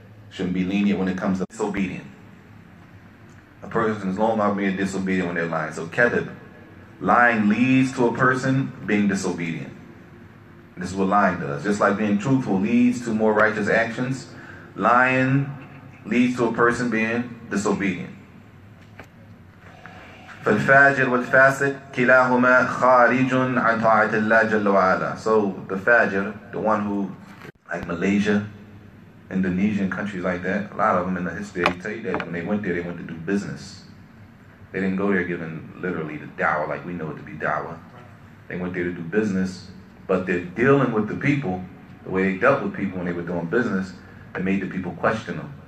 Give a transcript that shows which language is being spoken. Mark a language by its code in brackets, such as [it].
[en] Shouldn't be lenient when it comes to disobedient. A person is long about being disobedient when they're lying. So kadhib, lying leads to a person being disobedient. This is what lying does. Just like being truthful leads to more righteous actions, lying leads to a person being disobedient. [ar] فالفاجر والفاسق كلاهما خارج عن طاعة الله جل وعلا. [en] So the fajr, the one who, like Malaysia, Indonesian countries like that, a lot of them in the history, they tell you that when they went there, they went to do business. They didn't go there giving literally the dawah like we know it to be dawah. They went there to do business, but they're dealing with the people, the way they dealt with people when they were doing business, it made the people question them.